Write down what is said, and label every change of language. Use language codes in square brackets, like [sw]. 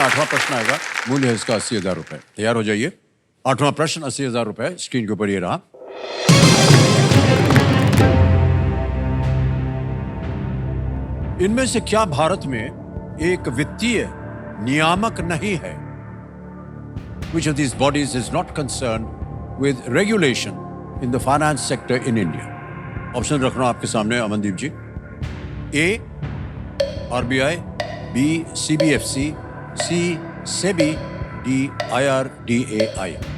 [hi] 8वां प्रश्न आएगा, मूल्य है इसका 80,000 रुपए। तैयार हो जाइए। 8वां प्रश्न 80,000 रुपए, स्क्रीन के ऊपर ये रहा। इनमें से क्या भारत में एक वित्तीय नियामक नहीं है? [en] Which of these bodies is not concerned with regulation in the finance sector in India? [hi] Option रख रहा हूं आपके सामने अमनदीप जी। [en] A, RBI, B, CBFC, C, SEBI, D, IRDAI।